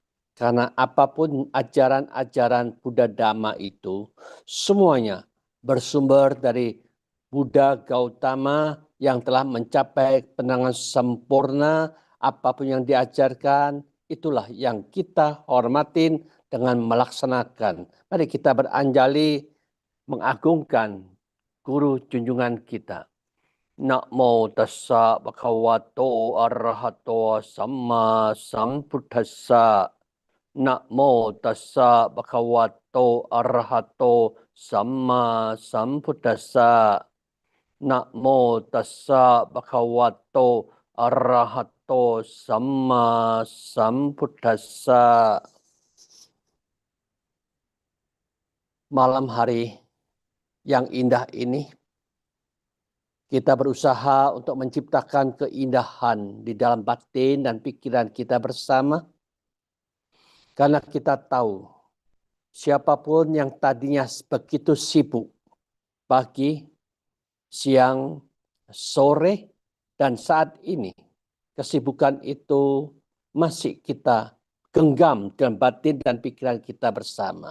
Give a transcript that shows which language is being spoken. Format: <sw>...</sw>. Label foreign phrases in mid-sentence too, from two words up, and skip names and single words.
<id>Karena apapun ajaran-ajaran Buddha Dhamma itu, semuanya bersumber dari Buddha Gautama yang telah mencapai penangan sempurna. Apapun yang diajarkan, itulah yang kita hormatin dengan melaksanakan. Mari kita beranjali mengagungkan guru junjungan kita.</id> <pi>Namo tassa bhagavato arahato samma sambuddhassa. Namo tassa bhagavato arahato samma sambuddhassa. Namo tassa bhagavato arahato samma sambuddhassa.</pi> <id>Malam hari yang indah ini, kita berusaha untuk menciptakan keindahan di dalam batin dan pikiran kita bersama. Karena kita tahu, siapapun yang tadinya begitu sibuk, pagi, siang, sore, dan saat ini, kesibukan itu masih kita genggam dalam batin dan pikiran kita bersama.</id>